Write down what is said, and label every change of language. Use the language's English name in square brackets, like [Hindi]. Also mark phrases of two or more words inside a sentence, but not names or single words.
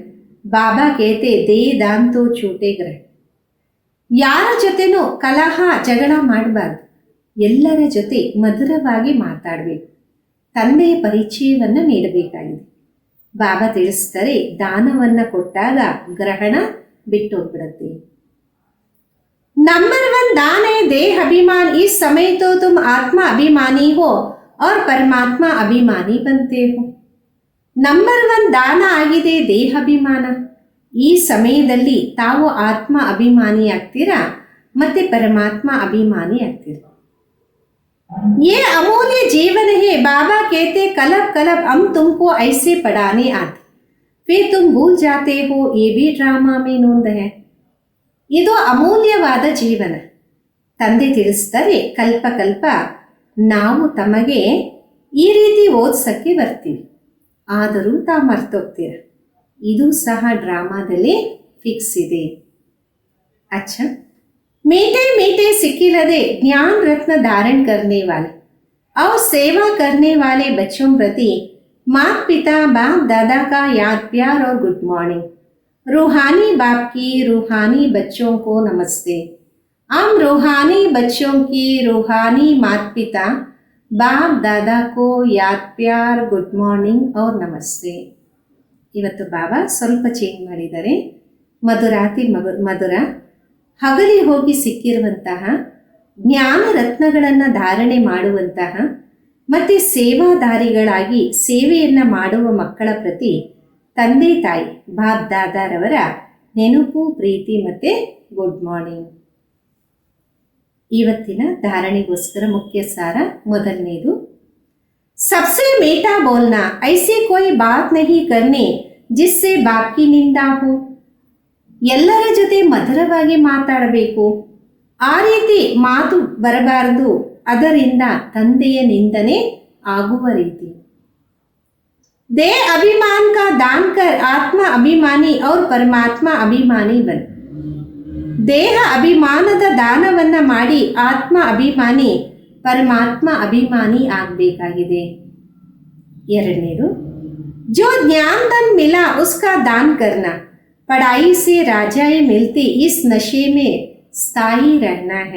[Hindi] बाबा कहते दे दान तो छूटे ग्रह. [Kannada] ಯಾರ ಜೊತೆನೂ ಕಲಹ ಜಗಳ ಮಾಡಬಾರ್ದು, ಎಲ್ಲರ ಜೊತೆ ಮಧುರವಾಗಿ ಮಾತಾಡಬೇಕು, ತಂದೆಯ ಪರಿಚಯವನ್ನು ನೀಡಬೇಕಾಗಿದೆ. ಬಾಬಾ ತಿಳಿಸ್ತಾರೆ, ದಾನವನ್ನು ಕೊಟ್ಟಾಗ ಗ್ರಹಣ ಬಿಟ್ಟೋಗ್ಬಿಡುತ್ತೆ. [Hindi] नंबर 1 दान है देह अभिमान. इस समय तो तुम आत्मा अभिमानी हो और परमात्मा अभिमानी बनते हो. [Kannada] ನಂಬರ್ 1 ದಾನ ಆಗಿದೆ ದೇಹ ಅಭಿಮಾನ. ಈ ಸಮಯದಲ್ಲಿ ತಾವು ಆತ್ಮ ಅಭಿಮಾನಿ ಆಗ್ತೀರಾ ಮತ್ತೆ ಪರಮಾತ್ಮ ಅಭಿಮಾನಿ ಆಗ್ತೀರಾ. [Hindi] ये अमूल्य जीवन है. बाबा कहते कलब कलब हम तुमको ऐसे पढ़ाने आते, फिर तुम भूल जाते हो. ये भी ड्रामा में नोंद है. [Kannada] ಇದು ಅಮೂಲ್ಯವಾದ ಜೀವನ. ತಂದೆ ತಿಳಿಸ್ತಾರೆ, ಕಲ್ಪ ಕಲ್ಪ ನಾವು ತಮಗೆ ಈ ರೀತಿ ಓದಿಸಕ್ಕೆ ಬರ್ತೀವಿ, ಆದರೂ ತಾವು ಮರ್ತೋಗ್ತೀರ. ಇದು ಸಹ ಡ್ರಾಮಾದಲ್ಲಿ ಫಿಕ್ಸ್ ಇದೆ. ಅಚ್ಚ, [Hindi] मीठे मीठे सिक्किलदे ज्ञान रत्न धारण करने वाले और सेवा करने वाले बच्चों प्रति माता पिता बाप दादा का याद प्यार और [English] good morning. [Hindi] रूहानी बाप की रूहानी बच्चों को नमस्ते. हम रूहानी बच्चों की रूहानी माता पिता बाप दादा को याद प्यार [English] good morning [Hindi] और नमस्ते. [Kannada] ಇವತ್ತು ಬಾಬಾ ಸ್ವಲ್ಪ ಚೇಂಜ್ ಮಾಡಿದ್ದಾರೆ. ಮಧುರಾತಿ ಮಧುರ ಹಗಲಿ ಹೋಗಿ ಸಿಕ್ಕಿರುವಂತಹ ಜ್ಞಾನ ರತ್ನಗಳನ್ನು ಧಾರಣೆ ಮಾಡುವಂತಹ ಮತ್ತು ಸೇವಾದಾರಿಗಳಾಗಿ ಸೇವೆಯನ್ನು ಮಾಡುವ ಮಕ್ಕಳ ಪ್ರತಿ ತಂದೆ ತಾಯಿ ಬಾಪ್ ದಾದಾರವರ ನೆನಪು, ಪ್ರೀತಿ ಮತ್ತು [English] good morning. [Kannada] ಇವತ್ತಿನ ಧಾರಣೆಗೋಸ್ಕರ ಮುಖ್ಯ ಸಾರ ಮೊದಲನೇದು, [Hindi] सबसे मीठा बोलना. ऐसी कोई बात नहीं करनी जिससे बाप की निंदा हो. [Kannada] ಎಲ್ಲರ ಜೊತೆ ಮಧುರವಾಗಿ ಮಾತಾಡಬೇಕು, ಆ ರೀತಿ ಮಾತು ಬರಬಾರದು, ಅದರಿಂದ ತಂದೆಯ ನಿಂದನೆ ಆಗುವ ರೀತಿ. [Hindi] देह अभिमान का दान कर आत्मा अभिमानी और परमात्ಮ अभिमानी बन. [Kannada] ದೇಹ ಅಭಿಮಾನದ ದಾನವನ್ನ ಮಾಡಿ ಆತ್ಮ ಅಭಿಮಾನಿ, ಪರಮಾತ್ಮ ಅಭಿಮಾನಿ ಆಗಬೇಕಾಗಿದೆ. ಎರಡನೇದು, [Hindi] जो ज्ञान धन मिला उसका दान करना. पढ़ाई से राजाएं मिलती, इस नशे में स्थायी रहना है.